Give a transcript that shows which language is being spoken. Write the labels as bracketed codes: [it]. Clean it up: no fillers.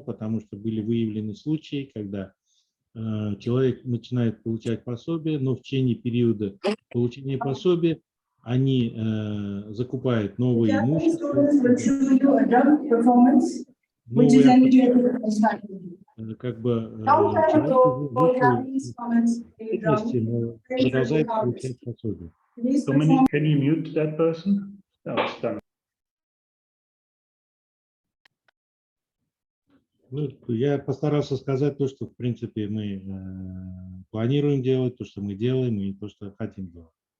[ru] Потому что были выявлены случаи, когда человек начинает получать пособие, но в течение периода получения пособия они закупают новые имущества, как бы продолжает получать пособие. [en] Dominic, can you mute that person? No, it's done. [ru] Ну, я постарался сказать то, что в принципе мы планируем делать, то, что мы делаем, и то, что хотим делать.